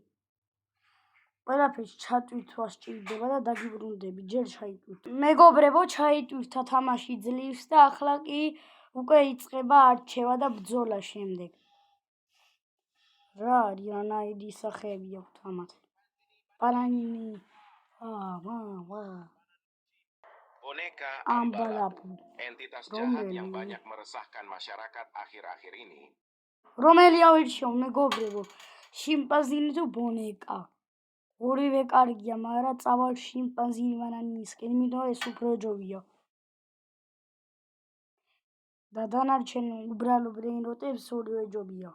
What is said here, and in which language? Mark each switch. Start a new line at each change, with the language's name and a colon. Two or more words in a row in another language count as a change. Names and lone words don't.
Georgian: ყველაფერს ჩატვირთვა სჭირდება და დაგიბრუნდები, ჯერ ჩაიტვირთ. მეგობრებო, ჩაიტვირთა თამაში ძლივს და ახლა კი უკვე იწყება არჩევა და ბრძოლა შემდეგ. რა არის, რანაირი სახეები აქვთ ამათ? პარანინი.
Indonesian: Boneka Ambalapu, entitas jahat yang banyak meresahkan masyarakat akhir-akhir ini.
Georgian: რომელი ავირჩიო მეგობრებო, შიმპანზინი თუ ბონეკა? ორივე კარგია, მაგრამ წავალ შიმპანზინი ბანანისკენ, იმიტომ ეს უფრო ჯობია. და დანარჩენ უბრალო ბრეინროტებს ორივე ჯობია.